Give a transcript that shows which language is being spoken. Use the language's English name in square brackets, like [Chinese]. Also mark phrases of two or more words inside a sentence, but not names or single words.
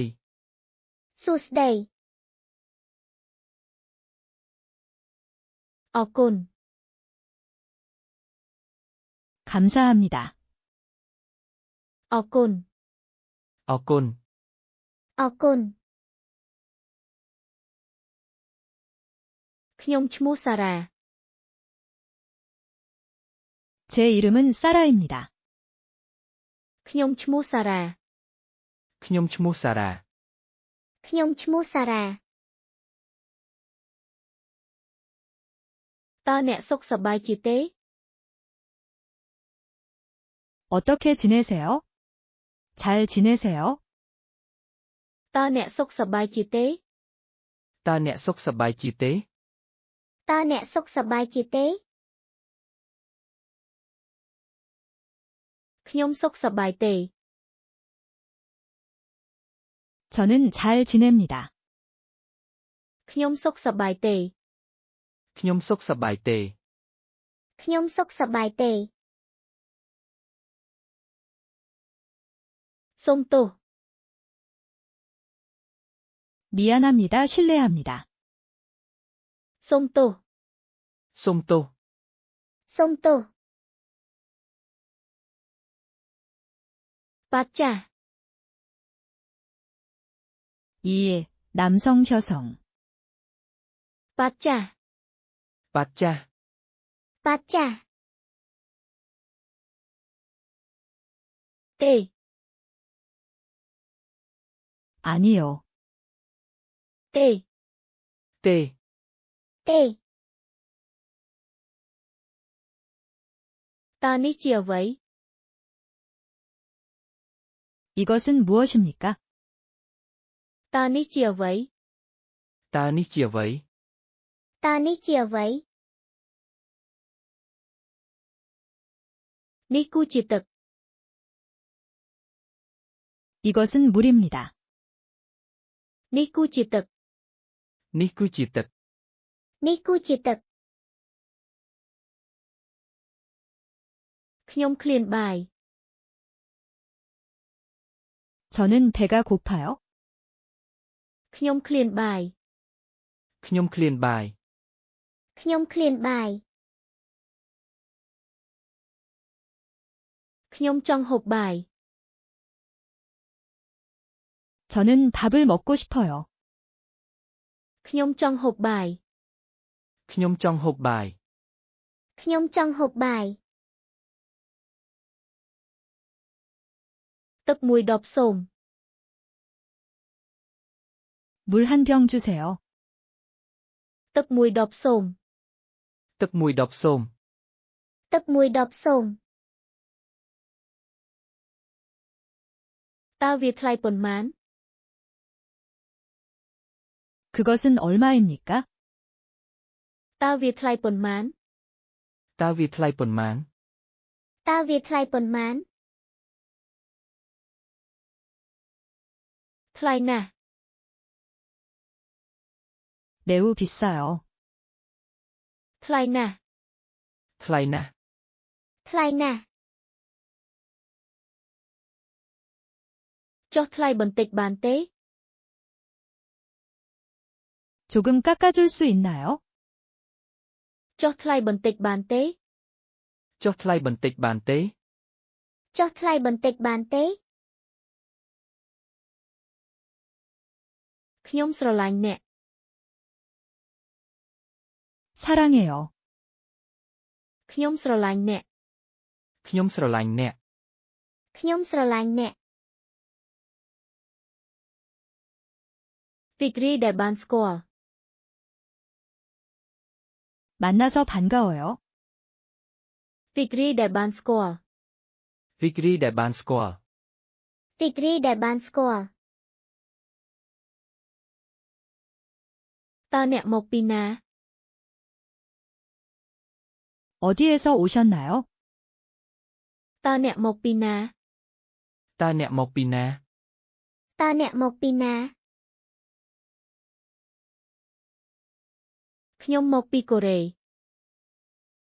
[Khmer] សួស្តីអរគុណ [Korean] 감사합니다. [Khmer] អរគុណ អរគុណ អរគុណខ្ញុំឈ្មោះសារ៉ា [Korean] 제 이름은 사라입니다. [Khmer] ខ្ញុំឈ្មោះសារ៉ា ខ្ញុំឈ្មោះសារ៉ា ខ្ញុំឈ្មោះសារ៉ាតើអ្នកសុខសប្បាយជាទេ [Korean] 어떻게 지내세요? 잘 지내세요? [Khmer] តើអ្នកសុខសប្បាយជាទេ តើអ្នកសុខសប្បាយជាទេ តើអ្នកសុខសប្បាយជាទេខ្ញុំសុខសប្បាយទេ [Korean] 저는 잘 지냅니다. [Khmer] ខ្ញុំសុខសប្បាយទេ ខ្ញុំសុខសប្បាយទេ ខ្ញុំសុខសប្បាយទេសូមទោស [Korean] 미안합니다. 실례합니다. [Khmer] សូមទោស សូមទោស សូមទោសបាត់ចាស់ [Korean] 이 남성 여성 [Khmer] បាត់ចាស់ បាត់ចាស់ បាត់ចាស់ទេ [Korean] 아니요. [Khmer] ទេ ទេ ទេតើនេះជាអ្វី [Korean] 이것은 무엇입니까? [Khmer] តើនេះជាអ្វី តើនេះជាអ្វី តើនេះជាអ្វីនេះគូជាទឹក [Korean] 이것은 물입니다. [Khmer] នេះគូជាទឹក នេះគឺជាទឹក នេះគូជាទឹកខ្ញុំឃ្លានបាយ [Korean] 저는 배가 고파요. [Khmer] ខ្ញុំឃ្លានបាយ ខ្ញុំឃ្លានបាយ ខ្ញុំឃ្លានបាយខ្ញុំចង់ហូបបាយ [Korean] 저는 밥을 먹고 싶어요. [Khmer] ខ្ញុំចង់ហូបបាយ ខ្ញុំចង់ហូបបាយ ខ្ញុំចង់ហូបបាយទឹកមួយដបសូម [Korean] 물 한 병 주세요. [Khmer] ទឹកមួយដបសូម ទឹកមួយដបសូម ទឹកមួយដបសូមតើវាថ្លៃប៉ុន្មាន [Korean] 그것은 얼마입니까? [Khmer] តើវាថ្លៃប៉ុន្មាន តើវាថ្លៃប៉ុន្មាន តើវាថ្លៃប៉ុន្មានថ្លៃណាស់ [Korean] 매우 비싸요. [Khmer] ថ្លៃណាស់ ថ្លៃណាស់ ថ្លៃណាស់ចុះថ្លៃបន្តិចបានទេ [Korean] 조금 깎아줄 수 있나요? [Khmer] ចុះថ្លៃបន្តិចបានទេ ចុះថ្លៃបន្តិចបានទេ ចុះថ្លៃបន្តិចបានទេខ្ញុំស្រឡាញ់អ្នក [Korean] 사랑해요. [Khmer] ខ្ញុំស្រឡាញ់អ្នក ខ្ញុំស្រឡាញ់អ្នក ខ្ញុំស្រឡាញ់អ្នករីករាយដែលបានស្គាល់ [Korean] 만나서 반가워요. [Khmer] រីករាយដែលបានស្គាល់ រីករាយដែលបានស្គាល់ រីករាយដែលបានស្គាល់តើអ្នកមកពីណា [Korean] 어디에서 오셨나요? [Khmer] តើអ្នកមកពីណា តើអ្នកមកពីណា តើអ្នកមកពីណាខ្ញុំមកពីកូរ៉េ